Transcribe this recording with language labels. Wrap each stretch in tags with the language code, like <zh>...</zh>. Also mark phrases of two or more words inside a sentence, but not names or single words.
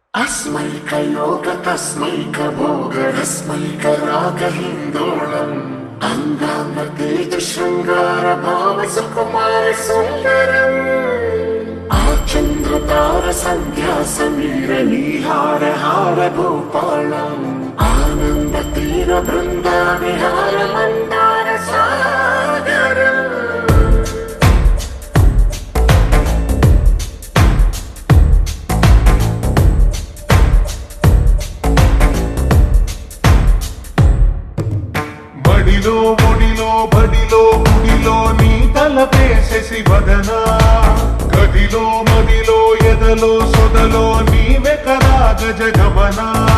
<sa>अस्मैकयोग तस्मैक भोगरस्मैक रागहिन्दोळम् अन्दाङ्ग तेज शृङ्गार भाव सुकुमार सुन्दरम् आचन्द्रतार सन्ध्या समीर नीहार हार भूपालम् आनन्द तीर बृन्दा विहार मन्दार सागरम्</sa> <te>ఒడిలో బడిలో గుడిలో నీ తలపేసేసి వదనా గదిలో మదిలో ఎదలో సొదలో నీవే కదా గజగమనా</te>